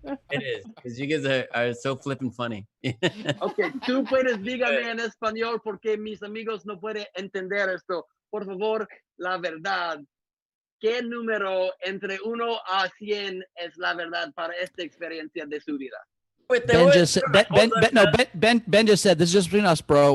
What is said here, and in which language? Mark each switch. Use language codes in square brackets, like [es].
[en] It is, because you guys are so flippin' funny. [es] Okay, tú puedes dígame en español porque mis amigos no pueden entender esto. Por favor, la verdad. ¿Qué número entre 1 a 100 es la verdad para esta experiencia de su vida? [en] Ben just said, Ben just said, this is just between us, bro.